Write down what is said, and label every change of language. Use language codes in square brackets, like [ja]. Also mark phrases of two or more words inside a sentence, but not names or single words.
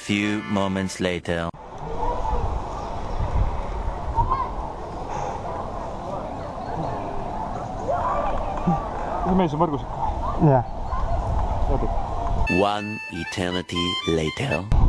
[en] Few moments later. [et] Mis mees on võrgus ikka? Jah. [en] One eternity later.